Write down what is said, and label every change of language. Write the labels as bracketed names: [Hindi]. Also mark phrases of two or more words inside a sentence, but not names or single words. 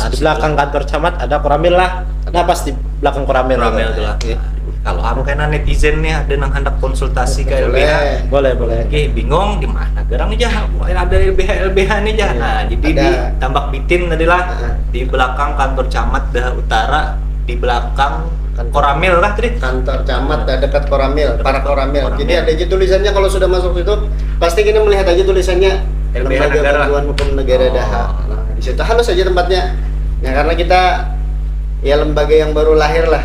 [Indonesian] Nah, di belakang kantor camat ada Koramil lah. Nah, pas di belakang Koramil. Ramel tuh lah. Oke. [Banjar] Kalau aku kena netizen nih ada nang hendak konsultasi ke LBH. Boleh. Oke, bingung di mana Gerang nih Jah? [Indonesian] Ada LBH nih Jah. Nah, jadi Ada. [Banjar] di Tambak Bitin tadilah Ah. [Indonesian] di belakang kantor camat Daha Utara, di belakang Kantor. Koramil lah tadi. [Banjar] Kantor camat dekat Koramil, para Koramil. Koramil. [Indonesian] Jadi ada aja tulisannya kalau sudah masuk situ pasti kita melihat aja tulisannya LBH Lembaga Negara. Bantuan Hukum Negara Oh. Daha. Nah, di situ halus aja tempatnya. Ya karena kita ya lembaga yang baru lahir lah.